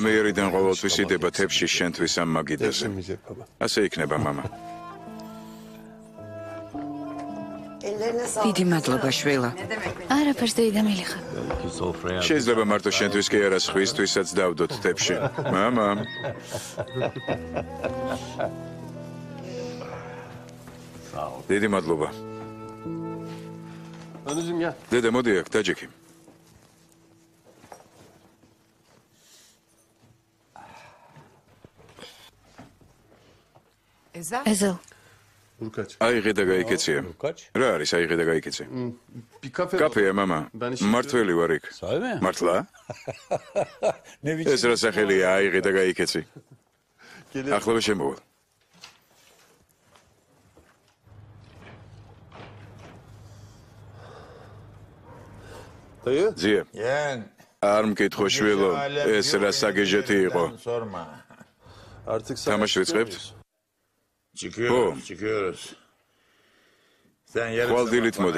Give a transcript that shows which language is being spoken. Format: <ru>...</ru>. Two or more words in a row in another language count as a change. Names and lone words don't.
<ka>ამიერიდან ყოველთვის იდება თებში შენთვის ამ მაგიდაზე.</ka> <tr>Eksilmeyecek baba.</tr> <ka>ასე იქნება, მამა.</ka> <tr>Ellerine sağlık.</tr> <ka>დიდი მადლობა, შვილო. არაფერს დეიდა მილიხა. შეიძლება მარტო შენთვის კი არა, სხვისთვისაც დავდოთ თებში. მამა. დიდი მადლობა.</ka> <tr>Anneciğim gel.</tr> <ka>დედა, მოდი აქ, დაჯექი. ეზელ</ka> <tr>Burkaç.</tr> <ka>აიღე და გაიქეცია. რა არის აიღე და გაიქეცე?</ka> <tr>Bir kafe.</tr> <ka>კაფეა, მამა. მართველი ვარ იქ. მართლა? ეს რა სახელია აიღე და გაიქეცი? ახლავე შემოვალ.</ka> <tr>Dayı.</tr> <ka>ძია. არ მკითხო შვილო, ეს რა საგეჟეთი იყო?</ka> <tr>Artık</tr> <ka>თამაში ვიწყებთ?</ka> <tr>Çıkıyoruz, çıkıyoruz. Sen yarın</tr> <ka>ხვალდილით მოდი.</ka>